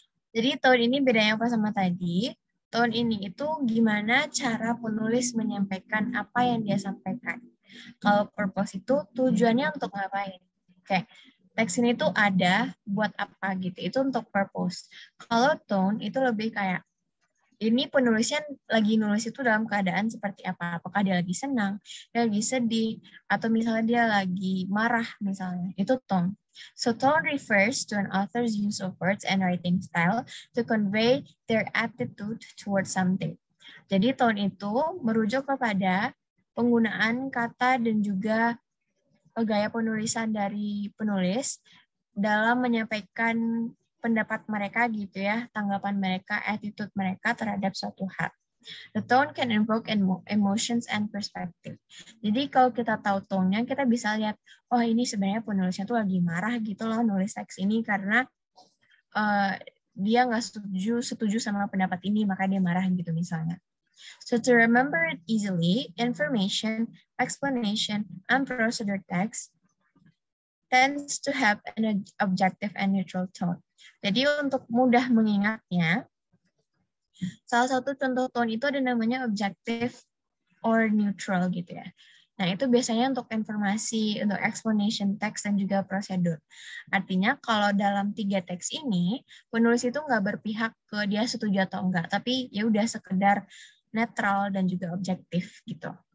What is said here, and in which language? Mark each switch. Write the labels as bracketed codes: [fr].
[id] Jadi tone ini bedanya apa sama tadi? Tone ini itu gimana cara penulis menyampaikan apa yang dia sampaikan. Kalau purpose itu tujuannya untuk ngapain. Oke, teks ini tuh ada buat apa gitu. Itu untuk purpose. Kalau tone itu lebih kayak ini penulisnya lagi nulis itu dalam keadaan seperti apa? Apakah dia lagi senang, dia lagi sedih, atau misalnya dia lagi marah misalnya. Itu tone. [en] So tone refers to an author's use of words and writing style to convey their attitude towards something. [id] Jadi tone itu merujuk kepada penggunaan kata dan juga gaya penulisan dari penulis dalam menyampaikan pendapat mereka gitu ya, tanggapan mereka, attitude mereka terhadap suatu hal. [en] The tone can invoke emotions and perspective. [id] Jadi kalau kita tahu tone-nya, kita bisa lihat, oh ini sebenarnya penulisnya tuh lagi marah gitu loh nulis teks ini karena dia nggak setuju sama pendapat ini, maka dia marah gitu misalnya. [en] So to remember it easily, information, explanation, and procedure text tends to have an objective and neutral tone. [id] Jadi untuk mudah mengingatnya, salah satu contoh tone itu ada namanya objective or neutral gitu ya. Nah itu biasanya untuk informasi, untuk explanation text dan juga prosedur. Artinya kalau dalam 3 teks ini, penulis itu nggak berpihak ke dia setuju atau enggak, tapi ya udah sekedar netral dan juga objektif gitu.